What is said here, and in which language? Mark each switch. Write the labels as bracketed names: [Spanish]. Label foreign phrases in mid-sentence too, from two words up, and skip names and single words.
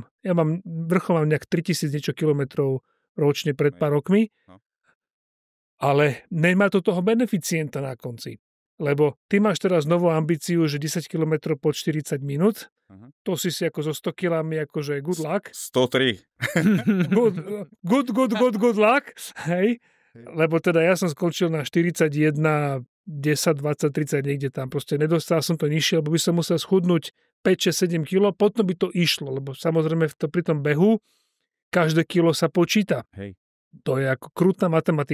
[Slovak] Ja vrchol mám nejak 3000 niečo kilometrov ročne pred pár rokmi. No. Ale nemá to toho beneficienta na konci. Lebo ty máš teraz novú ambíciu, že 10 km po 40 minút. To si ako so 100 kilami akože [English] good luck. [Slovak] 103. [English] Good luck. [Slovak] Hej. Lebo teda ja som skončil na 41, 10, 20, 30 niekde tam. Proste nedostal som to nižšie, lebo by som musel schudnúť 5, 6, 7 kg. Potom by to išlo, lebo samozrejme pri tom behu každé kilo sa počíta. Hej. To je ako krutná matematika.